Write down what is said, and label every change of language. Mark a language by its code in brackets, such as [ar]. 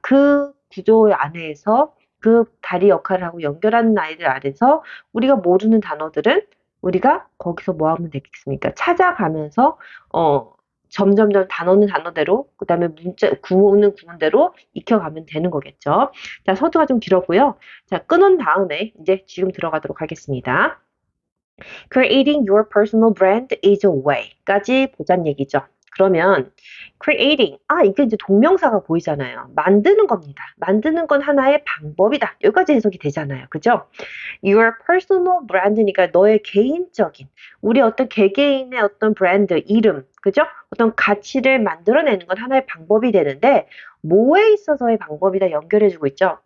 [ko] 그 구조 안에서 그 다리 역할을 하고 연결하는 아이들 안에서 우리가 모르는 단어들은 우리가 거기서 뭐 하면 되겠습니까? 찾아가면서 점점점 단어는 단어대로 그다음에 문자 구문은 구문대로 익혀가면 되는 거겠죠. 자, 서두가 좀 길었고요. 자, 끊은 다음에 이제 지금 들어가도록 하겠습니다. [en] Creating your personal brand is a way. [ko] 까지 보자는 얘기죠. 그러면 creating, 이게 이제 동명사가 보이잖아요. 만드는 겁니다. 만드는 건 하나의 방법이다. 여기까지 해석이 되잖아요. 그죠? [en] Your personal brand [ko] 니까 너의 개인적인, 우리 어떤 개개인의 어떤 브랜드, 이름, 그죠? 어떤 가치를 만들어내는 건 하나의 방법이 되는데 뭐에 있어서의 방법이다 연결해주고 있죠.